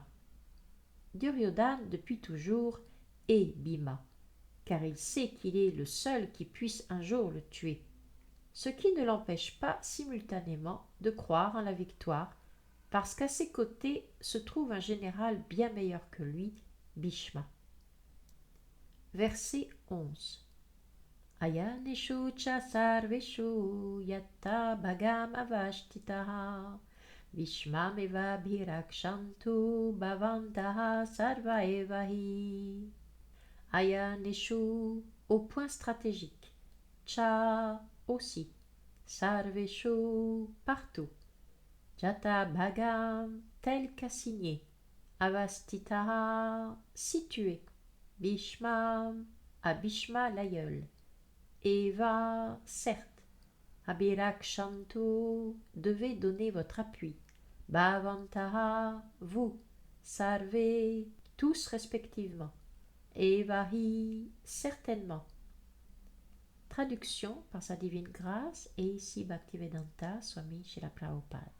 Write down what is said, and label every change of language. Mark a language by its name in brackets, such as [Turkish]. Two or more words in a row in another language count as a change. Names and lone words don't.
[French] Duryodhana, depuis toujours, est Bhima, car il sait qu'il est le seul qui puisse un jour le tuer, ce qui ne l'empêche pas simultanément de croire en la victoire, parce qu'à ses côtés se trouve un général bien meilleur que lui, Bhishma. Verset 11. [Sanskrit] Ayaneshu cha sarveshu yatta bhagam avashtitaha Bhishmameva bhirakshantu bhavantaha sarva evahi. [French] Ayaneshu au point stratégique. Cha aussi. Sarveshu partout. [Sanskrit] Jata bhagam [French] tel qu'assigné. Avastitaha situé. Bhishma à Bhishma l'aïeul. Eva certes. Abhirakshantu devez donner votre appui. Bhavantaha vous. Sarve tous respectivement. Evahi certainement. Traduction par sa divine grâce et ici Bhaktivedanta Swami Srila Prabhupada.